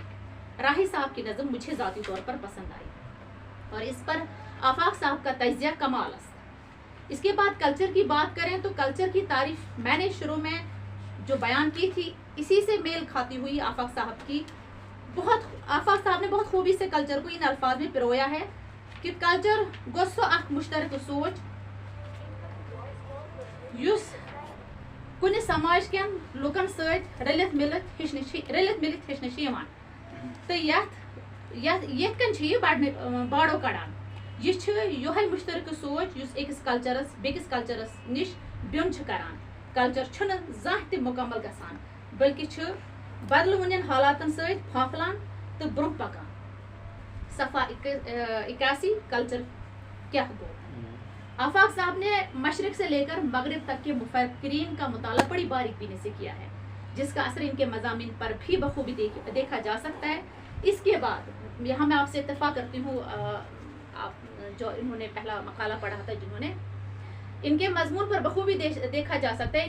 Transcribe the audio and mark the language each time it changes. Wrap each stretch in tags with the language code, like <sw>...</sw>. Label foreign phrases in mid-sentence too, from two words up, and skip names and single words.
<ur>راہی صاحب کی نظم مجھے ذاتی طور پر پسند آئی اور اس پر آفاق صاحب کا تجزیہ کمال است. اس کے بعد کلچر کی بات کریں تو کلچر کی تعریف میں نے شروع میں جو بیان کی تھی اسی سے میل کھاتی ہوئی آفاق صاحب نے بہت خوبی سے کلچر کو ان الفاظ میں پرویا ہے کہ</ur> <ks>کلچر گوسو اخ مشترک سوچ یس کُنہِ سماج کٮ۪ن لُکن سۭتۍ رٔلِتھ مِلِتھ ہیٚچھنہٕ چھِ یِوان تہٕ یِتھ کٔنۍ چھِ یہِ باڑو کڑان. یہ یہے مشترکہ سوچ یس أکِس کلچرس بیٚکِس کلچرس نش بیون چھ کران. کلچر چھُنہٕ زانٛہہ تہِ مکمل گژھان بلکہ چھ بدلہٕ وُنین حالاتن سۭتۍ پھانٛپھلان تہٕ برونٛہہ پکان. صفحہ 81 کلچر کیا گو.</ks> <ur>آفاق صاحب نے مشرق سے لے کر مغرب تک کے مفکرین کا مطالعہ بڑی باریک بینی سے کیا ہے جس کا اثر ان کے مضامین پر بھی بخوبی دیکھا جا سکتا ہے. اس کے بعد یہاں میں آپ سے اتفاق کرتی ہوں، جو انہوں نے پہلا مقالہ پڑھا تھا جنہوں نے، ان کے مضمون پر بخوبی دیکھا جا سکتا ہے.</ur>